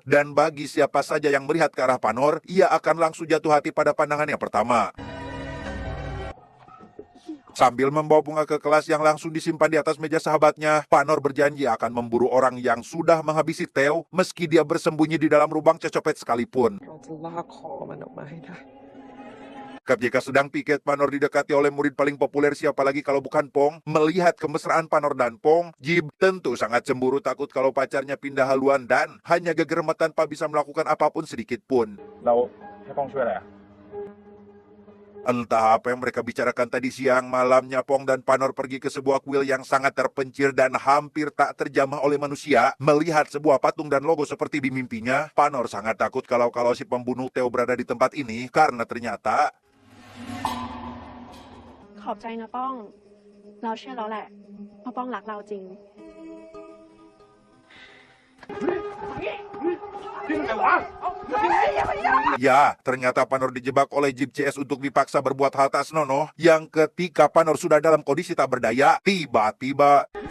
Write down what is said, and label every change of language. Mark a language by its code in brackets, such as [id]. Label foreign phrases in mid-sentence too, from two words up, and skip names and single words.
[id] Dan bagi siapa saja yang melihat ke arah Panor, ia akan langsung jatuh hati pada pandangan yang pertama. Sambil membawa bunga ke kelas yang langsung disimpan di atas meja sahabatnya, Panor berjanji akan memburu orang yang sudah menghabisi Theo, meski dia bersembunyi di dalam lubang cecopet sekalipun. [th] เราจะลากคอมันออกมาให้ได้ [id] Ketika sedang piket, Panor didekati oleh murid paling populer, siapa lagi kalau bukan Pong. Melihat kemesraan Panor dan Pong, Jib tentu sangat cemburu, takut kalau pacarnya pindah haluan dan hanya geger tanpa bisa melakukan apapun sedikit pun. [th] เราให้ป้องช่วยอะไรอ่ะ [id] Entah apa yang mereka bicarakan tadi siang, malamnya Pong dan Panor pergi ke sebuah kuil yang sangat terpencil dan hampir tak terjamah oleh manusia. Melihat sebuah patung dan logo seperti di mimpinya, Panor sangat takut kalau si pembunuh Theo berada di tempat ini, karena ternyata [th] ขอบใจนะป้อง เราเชื่อแล้วแหละว่าป้องรักเราจริง [id] ya, ternyata Panor dijebak oleh Jib CS untuk dipaksa berbuat hal tak senonoh, yang ketika Panor sudah dalam kondisi tak berdaya, tiba-tiba